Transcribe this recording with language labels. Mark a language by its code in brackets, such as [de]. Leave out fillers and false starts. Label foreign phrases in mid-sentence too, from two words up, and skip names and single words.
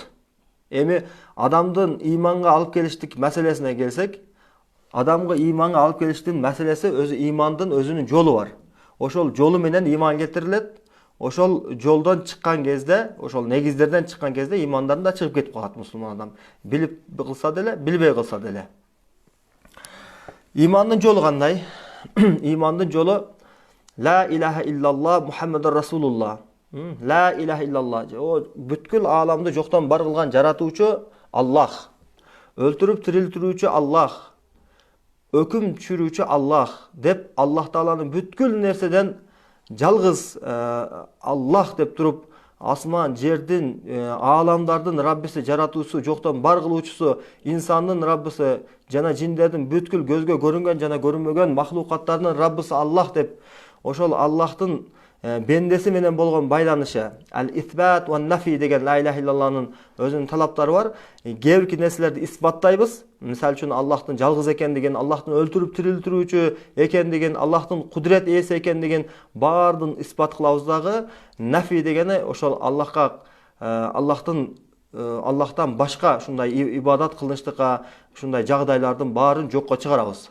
[ky] Эми адамдын ыйманга алып келиштик маселесине келсек, адамга ыйманга алып келиштин маселеси өзү ыймандын өзүнүн жолу бар. Ошол жолу менен ыйман кетирилет. Ошол жолдон чыккан кезде, ошол негиздерден чыккан кезде ыймандан да чыгып кетип калат мусулман адам. Билип кылса деле, билбей кылса деле. Ыймандын жолу кандай? Ыймандын жолу [ar] لا إله إلا الله محمد رسول الله. لا إله إلا الله. [ky] Бүткүл ааламды жоктон бар кылган жаратуучу Аллах. Өлтүрүп тирилтирүүчү Аллах. Өкүм түшүрүүчү Аллах деп Аллах Тааланын бүткүл нерседен жалгыз Аллах деп туруп, асман, жердин, ааламдардын Раббиси, жаратуучусу, жоктон бар кылуучусу, инсандын Раббиси жана жиндердин бүткүл көзгө көрүнгөн жана көрүнбөгөн махлукаттардын Раббиси Аллах деп, ошол Аллахтын бендеси менен болгон байланышы, [ar] الإثبات والنفي [ky] деген ла илаха иллаллахнын өзүнүн талаптары бар. Кээ бир нерселерди исбаттайбыз. Мисалы үчүн Аллахтын жалгыз экендигин, Аллахтын өлтүрүп тирилтирүүчү экендигин, Аллахтын кудурет ээси экендигин баардын исбат кылабыз дагы. Нафи дегени ошол Аллахтан башка ушундай ибадат кылынычтыкка, ушундай жагдайлардын баарын жокко чыгарабыз.